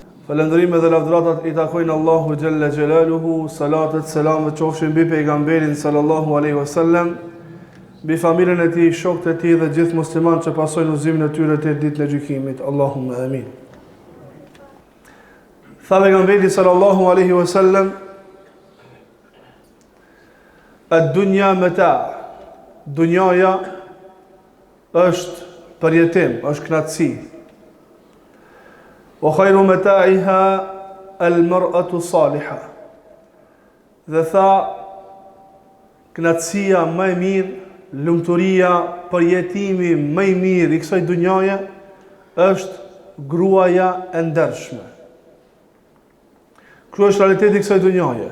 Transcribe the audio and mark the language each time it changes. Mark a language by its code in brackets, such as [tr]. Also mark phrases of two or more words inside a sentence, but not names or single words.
[sq] Falëndërime dhe lavdratat I takojnë Allahu [ar] جل جلاله, [sq] salatet, selamet qofshin mbi pejgamberin [ar] صلى الله عليه وسلم, [sq] mbi familjen e tij, shokët e tij dhe gjithë muslimanët që pasojnë udhëzimin e tyre te ditën e gjykimit. [ar] اللهم آمين. [sq] Tha pejgamberi [ar] صلى الله عليه وسلم, الدنيا متاع. [sq] Dunjaja është përjetim, është knatësi. [ar] وخير متاعها المرأة الصالحة. [sq] Dhe tha, knatësia më e mirë, lumturia, përjetimi më I mirë I kësaj dunjaje është gruaja e ndershme. Kjo është realiteti I kësaj dunjaje.